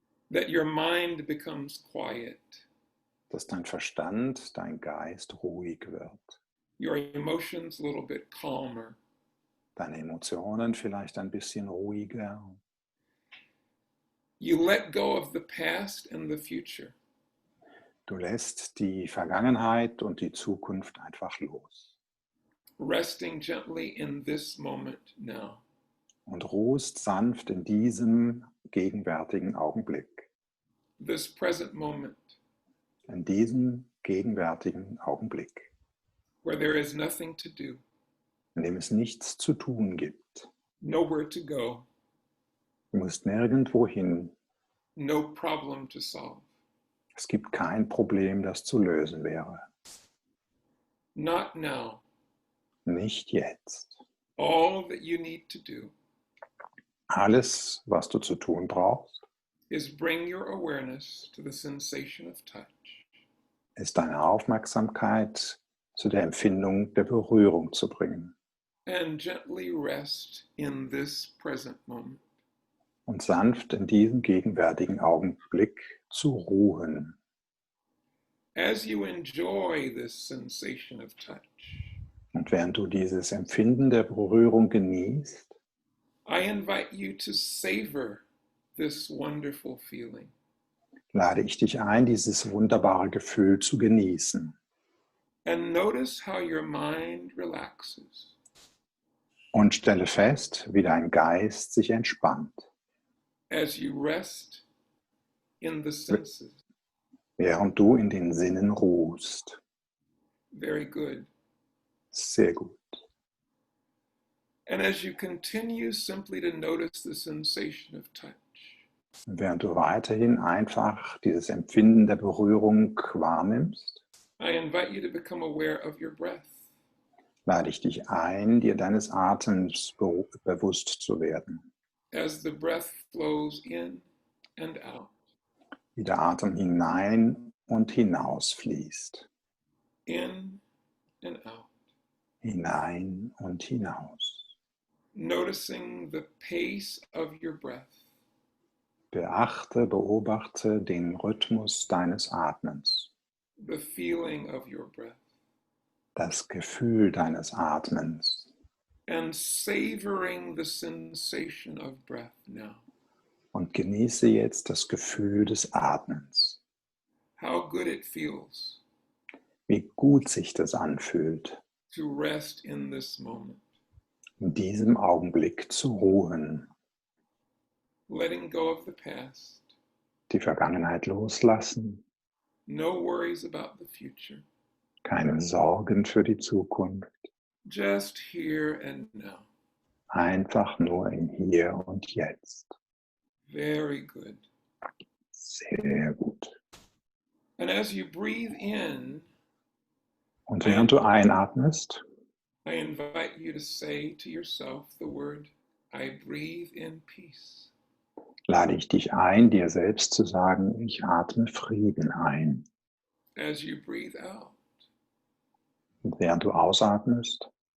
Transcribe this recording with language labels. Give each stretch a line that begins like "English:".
English: that your mind becomes quiet.
German: dass dein Verstand, dein Geist ruhig wird.
English: Your emotions a little bit calmer.
German: Deine Emotionen vielleicht ein bisschen ruhiger.
English: You let go of the past and the future.
German: Du lässt die Vergangenheit und die Zukunft einfach los.
English: Resting gently in this moment now.
German: Und ruhst sanft in diesem gegenwärtigen Augenblick.
English: This present moment.
German: In diesem gegenwärtigen Augenblick.
English: Where there is nothing to do.
German: In dem es nichts zu tun gibt.
English: Nowhere to go.
German: Du musst nirgendwo hin.
English: No problem to solve.
German: Es gibt kein Problem, das zu lösen wäre.
English: Not now.
German: Nicht jetzt.
English: All that you need to do
German: Alles, was du zu tun brauchst,
English: is bring your awareness to the sensation of touch.
German: ist deine Aufmerksamkeit zu der Empfindung der Berührung zu bringen.
English: And gently rest in this present moment.
German: Und sanft in diesem gegenwärtigen Augenblick zu ruhen.
English: As you enjoy this sensation of touch,
German: Und während du dieses Empfinden der Berührung genießt,
English: I invite you to savor this wonderful feeling.
German: lade ich dich ein, dieses wunderbare Gefühl zu genießen.
English: And notice how your mind relaxes.
German: Und stelle fest, wie dein Geist sich entspannt,
English: As you rest in the senses.
German: während du in den Sinnen ruhst.
English: Very good.
German: Sehr gut.
English: And as you continue simply to notice the sensation of touch,
German: Und während du weiterhin einfach dieses Empfinden der Berührung wahrnimmst,
English: I invite you to become aware of your breath.
German: lade ich dich ein, dir deines Atems bewusst zu werden.
English: As the breath flows in and out.
German: Wie der Atem hinein und hinaus fließt.
English: In and out.
German: Hinein und hinaus.
English: Noticing the pace of your breath.
German: Beobachte den Rhythmus deines Atmens.
English: The feeling of your breath.
German: Das Gefühl deines Atmens.
English: And savoring the sensation of breath now.
German: Und genieße jetzt das Gefühl des Atmens.
English: How good it feels
German: Wie gut sich das anfühlt,
English: to rest in this moment.
German: in diesem Augenblick zu ruhen.
English: Letting go of the past.
German: Die Vergangenheit loslassen.
English: No worries about the future.
German: Keine Sorgen für die Zukunft.
English: Just here and now.
German: Einfach nur im Hier und Jetzt.
English: Very good.
German: Sehr gut.
English: And as you breathe in,
German: Und während du einatmest,
English: I invite you to say to yourself the word, I breathe in peace.
German: lade ich dich ein, dir selbst zu sagen, ich atme Frieden ein.
English: As you breathe out,
German: Und während du ausatmest,